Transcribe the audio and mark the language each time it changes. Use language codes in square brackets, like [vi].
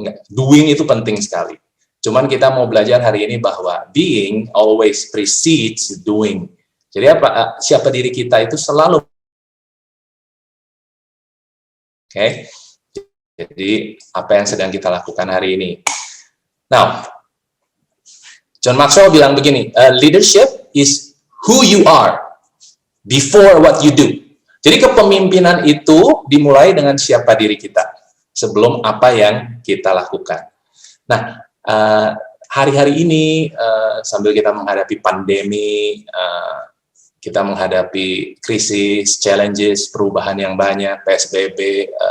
[id] Doing itu penting sekali. Cuman kita mau belajar hari ini bahwa [en] being always precedes doing. [id] Jadi apa? Siapa diri kita itu selalu. Oke. Jadi apa yang sedang kita lakukan hari ini. Now, John Maxwell bilang begini, [en] leadership is who you are before what you do. [id] Jadi kepemimpinan itu dimulai dengan siapa diri kita sebelum apa yang kita lakukan. Nah, hari-hari ini sambil kita menghadapi pandemi, kita menghadapi krisis, challenges, perubahan yang banyak, PSBB,